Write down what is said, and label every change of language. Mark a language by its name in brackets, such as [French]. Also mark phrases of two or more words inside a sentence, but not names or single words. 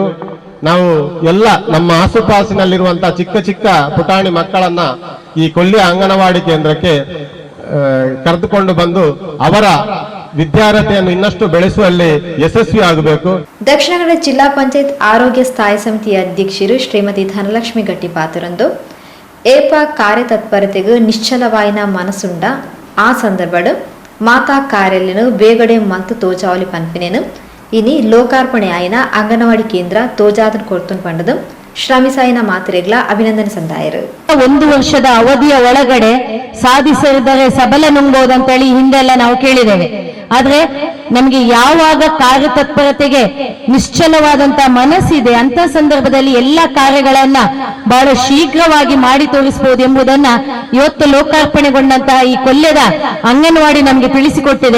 [Kannada] ನಾವು ಎಲ್ಲ ನಮ್ಮ ಆಸುಪಾಸಿನಲ್ಲಿರುವಂತಹ ಚಿಕ್ಕ ಪುಟಾಣಿ ಮಕ್ಕಳನ್ನ ಈ ಕೊಲ್ಯ ಅಂಗನವಾಡಿ ಕೇಂದ್ರಕ್ಕೆ ಕರೆದುಕೊಂಡು ಬಂದು ಅವರ ವಿದ್ಯಾರ್ಹತೆಯನ್ನು ಇನ್ನಷ್ಟು ಬೆಳೆಸುವಲ್ಲಿ ಯಶಸ್ವಿ ಆಗಬೇಕು. [Tulu] ದಕ್ಷಿಣ ಕನ್ನಡ ಜಿಲ್ಲಾ ಪಂಚಾಯತ್ ಆರೋಗ್ಯ ಸ್ಥಾಯಿ ಸಮಿತಿಯ ಅಧ್ಯಕ್ಷರು ಶ್ರೀಮತಿ ಧನಲಕ್ಷ್ಮಿ ಗಟ್ಟಿ ಪಾತ್ರರಂದು ಏಪ ಕಾರ್ಯತತ್ಪರತೆಗೂ ನಿಶ್ಚಲವಾಯಿನ ಮನಸ್ಸುಂಡ ಆ ಸಂದರ್ಭಡು ಮಾತಾ ಕಾರ್ಯಾಲಯನು ಬೇಗಡೆ ಮಂತು ತೋಜಾವಲಿ ಪನ್ಪಿನೇನು ಇನಿ ಲೋಕಾರ್ಪಣೆ ಆಯ್ನ ಅಂಗನವಾಡಿ ಕೇಂದ್ರ ತೋಜಾದನ್ ಕೊರ್ತುನ್ ಪಂಡದು ಶ್ರಮಿಸಾಯಿನ ಮಾತ್ರೆಗಳ ಅಭಿನಂದನೆ ಸಂದಾಯರು. [Kannada] 1 ವರ್ಷದ ಅವಧಿಯ ಒಳಗಡೆ ಸಾಧಿಸಿದರೆ ಸಬಲ ನುಂಗ್ಬೋದಂತೇಳಿ ಹಿಂದೆಲ್ಲ ನಾವು ಕೇಳಿದ್ದೇವೆ. ಆದ್ರೆ ನಮಗೆ ಯಾವಾಗ ಕಾರ್ಯತತ್ಪರತೆಗೆ ನಿಶ್ಚಲವಾದಂತಹ ಮನಸ್ಸಿದೆ ಅಂತ ಸಂದರ್ಭದಲ್ಲಿ ಎಲ್ಲ ಕಾರ್ಯಗಳನ್ನ ಬಹಳ ಶೀಘ್ರವಾಗಿ ಮಾಡಿ ತೋರಿಸಬಹುದು ಎಂಬುದನ್ನ ಇವತ್ತು ಲೋಕಾರ್ಪಣೆಗೊಂಡಂತಹ ಈ ಕೊಲ್ಯದ ಅಂಗನವಾಡಿ ನಮಗೆ ತಿಳಿಸಿಕೊಟ್ಟಿದೆ.